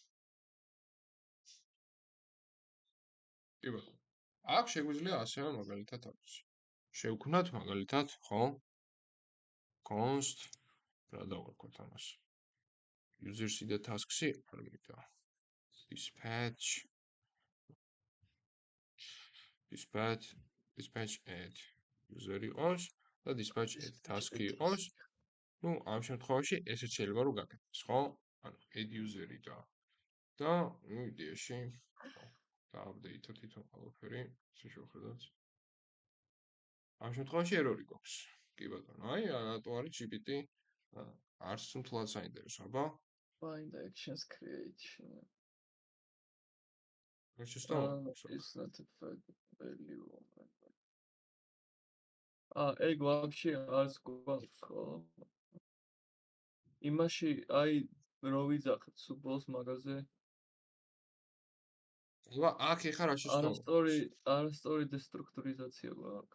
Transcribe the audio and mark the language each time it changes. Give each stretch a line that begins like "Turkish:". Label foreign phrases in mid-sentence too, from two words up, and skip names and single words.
Georgian: კი ბატონო. აქ შეგვიძლია ასევე მაგალითად არის. შევქმნათ მაგალითად, ხო? const რა დავარქვათ ამას? user-ი და task-ი არ მინდა.
English: dispatch add user
Georgian: იყოს და
English: dispatch add task-ი
Georgian: იყოს. ნუ ამ შემთხვევაში ესეც შეიძლება რომ გაკეთდეს, ხო? ანუ
English: add user-ი
Georgian: და ნუ იდეაში და update-ო თვითონ ყველაფერი, ესე შევხედოთ. ამ შემთხვევაში error-ი გვაქვს. კი ბატონო, აი რატო არის GPT არც თულად საინტერესო, აბა?
English: Find actions creation. It's not a value.
Georgian: ეგ ვაფშე არც გვაქვს, ხო? იმაში აი რო ვიძახეთ სუბოს მაგაზე. აბა აქ ეხა რა შეცდომა? არასწორი დესტრუქტურიზაცია გვაქვს.